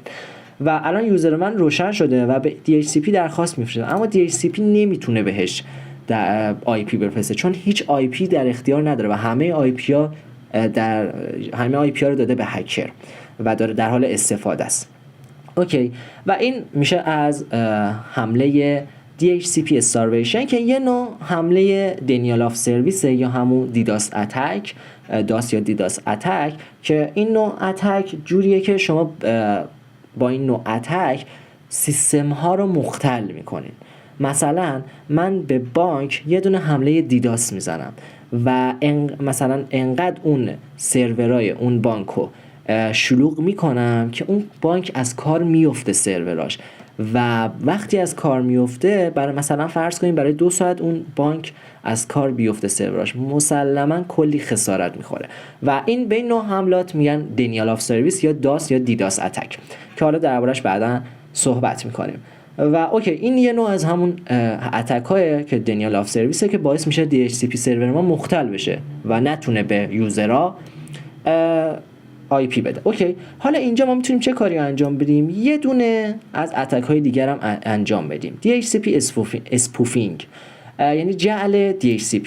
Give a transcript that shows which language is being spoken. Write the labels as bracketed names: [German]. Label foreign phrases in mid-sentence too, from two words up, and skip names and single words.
[Persian] و الان یوزر من روشن شده و به DHCP درخواست میفرسته، اما DHCP نمیتونه بهش IP بفرسته چون هیچ IP در اختیار نداره و همه IP ها رو داده به هکر و داره در حال استفاده است. اوکی، و این میشه از حمله [English] DHCP starvation [Persian] که یه نوع حمله [English] denial of service [Persian] یا همون [English] DDoS attack, [Persian] DOS یا [English] DDoS attack, [Persian] که این نوع اتک جوریه که شما با این نوع اتک سیستم ها رو مختل میکنین. مثلا من به بانک یه دونه حمله دیداس میزنم و مثلا انقدر اون سرورای اون بانکو شلوغ میکنم که اون بانک از کار میفته سروراش، و وقتی از کار میفته برای مثلا فرض کنیم برای 2 ساعت اون بانک از کار بیفته سروراش، مسلما کلی خسارت میخوره و این به این نوع حملات میگن [English] denial of service [Persian] یا DOS یا [English] DDoS attack [Persian] که حالا دربارش بعدا صحبت میکنیم. و اوکی، این یه نوع از همون اتک های که [English] denial of service [Persian] که باعث میشه [English] DHCP server [Persian] ما مختل بشه و نتونه به یوزرها IP بده. اوکی، حالا اینجا ما میتونیم چه کاری انجام بدیم؟ یه دونه از اتک های دیگر هم انجام بدیم. [English] DHCP spoofing [Persian] یعنی جعل DHCP.